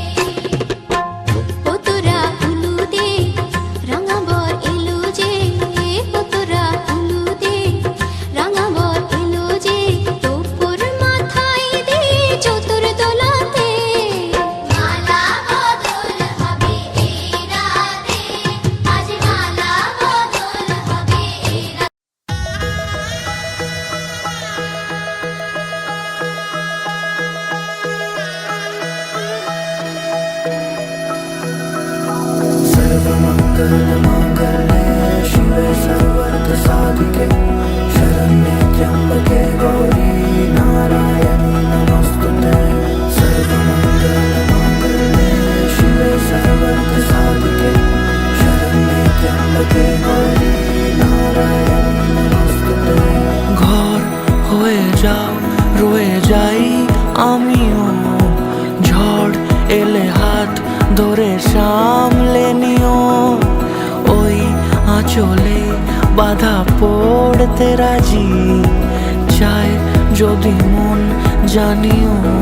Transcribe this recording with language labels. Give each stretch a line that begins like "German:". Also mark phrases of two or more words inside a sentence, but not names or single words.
Bangla: ও তোরা উলু দে রাঙা বর এলো যে ও তোরা উলু দে রাঙা বর এলো যে তোর মাথায় দে চতুর দোলাতে মালা বদল হবে এ রাতে আজ মালা বদল হবে এ রাতে
Sanskrit: सर्वमङ्गलमाङ्गल्ये शिवे सर्वार्थसाधिके शरण्ये त्र्यम्बके गौरी नारायणी नमोस्तुते सर्वमङ्गलमाङ्गल्ये शिवे सर्वार्थसाधिके शरण्ये त्र्यम्बके गौरी नारायणी नमोस्तुते
Bangla: ঘর হয়ে যাও রয়ে যাই আমিও ঝড় এলে হাত ধরে সামলে নিও ওই আঁচলে বাধা পড়তে রাজি চায় যদি মন জানিও